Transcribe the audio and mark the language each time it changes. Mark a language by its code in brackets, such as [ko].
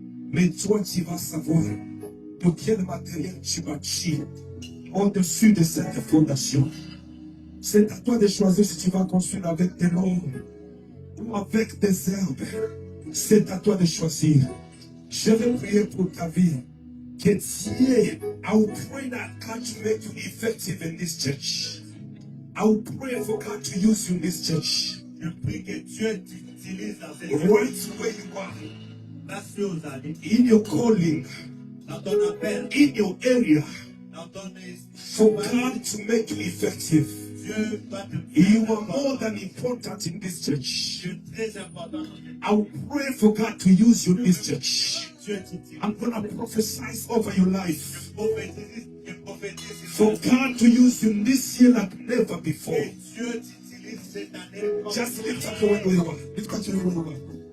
[fr] Mais toi, tu vas savoir de quel matériel tu bâtis au-dessus de cette fondation. C'est à toi de choisir si tu vas construire avec des l'or ou avec des herbes. C'est à toi de choisir. Je vais prier pour ta vie. Que Dieu, [en] I will pray that God to make you effective in this church. I will pray for God to use you in this church. [fr] Je prie que Dieu t'utilise dans cette [en] Right where you are. [fr] place où vous allez. [en] In your calling. [fr] Dans ton appel. [en] In your area. [fr] Dans ton [en] For God to make you effective. [fr] Dieu va te [en] You are more than important in this church. [fr] Dieu est très important. [en] I will pray for God to use you in this church. [fr] Dieu t'utilise. [en] I'm going to prophesy over your life. [fr] Je prophétise. [en] For God to use you this year like never before. [fr] Et Dieu t'utilise cette année. [en] Just lift up your where you are. Lift up your where you are.